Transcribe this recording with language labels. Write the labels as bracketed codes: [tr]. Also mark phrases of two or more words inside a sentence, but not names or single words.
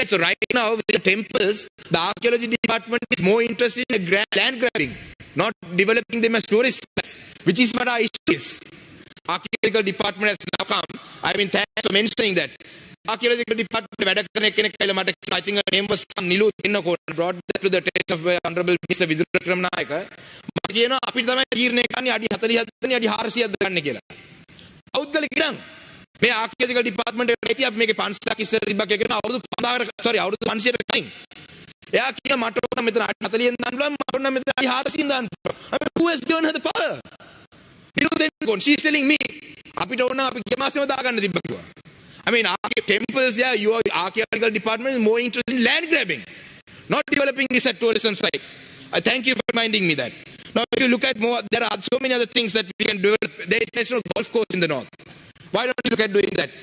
[en] So right now, with the temples, the archaeology department is more interested in land grabbing, not developing them as tourist sites, which is what our issue is. Archaeological department has now come. I mean, thanks for mentioning that. Archaeological department, I think her name was Nilu, brought that to the attention of Honorable Mr. Gajendrakumar. [si] මේ [en] archaeological department [si] එකට ඇති අපි මේකේ 500ක් ඉස්සර තිබ්බා කියලා අවුරුදු 5000කට සෝරි අවුරුදු 500කට කලින් එයා කියන මට ඕන මෙතන 40න් දාන්න පුළුවන් මට ඕන මෙතන 400න් දාන්න පුළුවන්. [en] I mean, who has given her the power? [si] Nilu [en] then she's telling me [si] අපිට ඕන අපි ගිය මාසෙම දාගන්න තිබ්බා කිව්වා. [en] I mean, temples, yeah, your archaeological department is more interested in land grabbing, not developing this at tourism sites. I thank you for reminding me that. Now, if you look at more, there are so many other things that we can develop. There's no golf course in the north. Why don't you look at doing that?